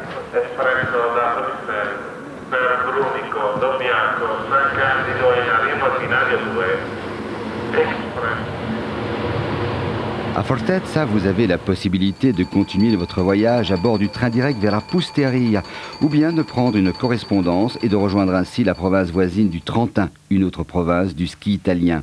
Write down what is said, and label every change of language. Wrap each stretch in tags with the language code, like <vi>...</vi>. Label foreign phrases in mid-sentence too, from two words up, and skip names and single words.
<it>espresso da Bruxelles per Brunico, Dobbiaco, San Candido e arrivo al binario 2,</it> <fr>Express. À Fortezza, vous avez la possibilité de continuer votre voyage à bord du train direct vers la Pusteria ou bien de prendre une correspondance et de rejoindre ainsi la province voisine du Trentin, une autre province du ski italien.</fr>